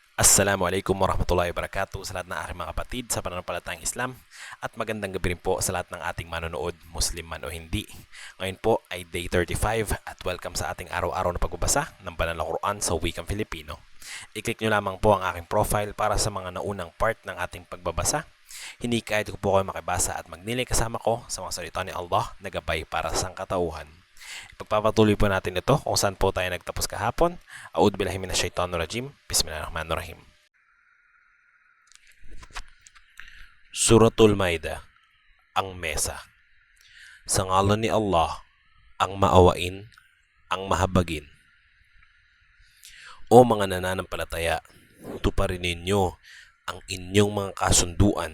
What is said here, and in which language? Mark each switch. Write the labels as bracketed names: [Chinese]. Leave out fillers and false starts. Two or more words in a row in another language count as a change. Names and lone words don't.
[Arabic] السلام عليكم ورحمة الله وبركاته [Filipino] sa lahat ng aking mga kapatid sa pananampalatayang Islam at magandang gabi rin po sa lahat ng ating manonood, Muslim man o hindi. Ngayon po ay day 35 at welcome sa ating araw-araw na pagbabasa ng Banal na Quran sa wikang Filipino. I-click nyo lamang po ang aking profile para sa mga naunang part ng ating pagbabasa. Hinikayat ko po kayo makibasa at magnilay kasama ko sa mga salita ni Allah na gabay para sa sangkatauhan. Ipagpapatuloy po natin ito kung saan po tayo nagtapos kahapon. [Arabic] أعوذ بالله من الشيطان الرجيم. بسم الله الرحمن الرحيم. [Filipino] Suratul Maida, ang mesa. Sa ngalan ni Allah, ang maawain, ang mahabagin. O mga nananampalataya, tuparin ninyo ang inyong mga kasunduan.